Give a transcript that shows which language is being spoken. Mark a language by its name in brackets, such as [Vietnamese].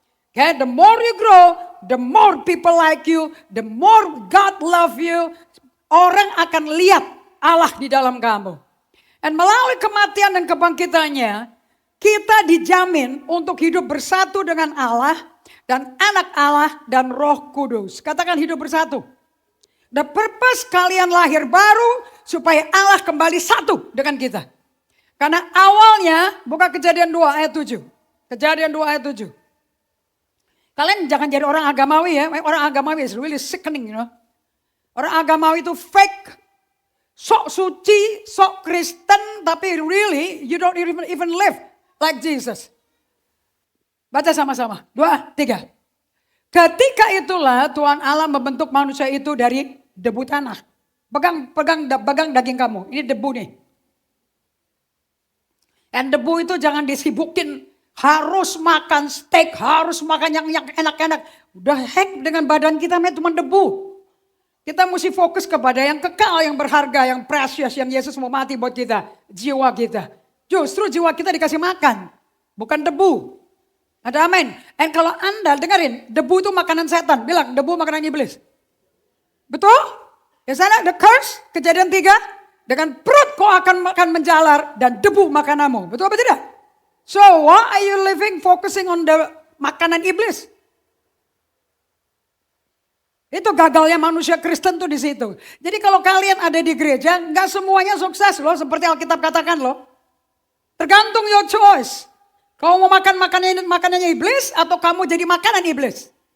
[English] Okay, the more you grow, the more people like you, the more God love you. [Indonesian] Orang akan lihat Allah di dalam kamu. Dan melalui kematian dan kebangkitannya, kita dijamin untuk hidup bersatu dengan Allah dan anak Allah dan Roh Kudus. Katakan hidup bersatu. [English] The purpose [Indonesian] kalian lahir baru supaya Allah kembali satu dengan kita. Karena awalnya, buka Kejadian 2 ayat 7. Kejadian 2 ayat 7. Kalian jangan jadi orang agamawi ya. Orang agamawi [English] is really sickening, you know. [Indonesian] Orang agamawi itu [English] fake. [Indonesian] Sok suci, sok Kristen, tapi [English] really you don't even live like Jesus. [Indonesian] Baca sama-sama. 2, 3. Ketika itulah Tuhan Allah membentuk manusia itu dari debu tanah. Pegang daging kamu. Ini debu nih. Dan debu itu jangan disibukin. Harus makan steak. Harus makan yang enak-enak. Udah heck dengan badan kita cuma debu. Kita mesti fokus kepada yang kekal, yang berharga, yang precious. Yang Yesus mau mati buat kita. Jiwa kita. Justru jiwa kita dikasih makan. Bukan debu. Ada amin. Dan kalau Anda dengerin. Debu itu makanan setan. Bilang debu makanan iblis. Betul? Ya sana [English] the curse, [Indonesian] Kejadian 3. Dengan perut kau akan makan menjalar dan debu makananmu. Betul apa tidak? [English] So why are you living focusing on the [Indonesian] makanan iblis? Itu gagalnya manusia Kristen tuh di situ. Jadi kalau kalian ada di gereja, nggak semuanya sukses loh, seperti Alkitab katakan loh. Tergantung [English] your choice. [Indonesian] Kau mau makan makanannya iblis atau kamu jadi makanan iblis?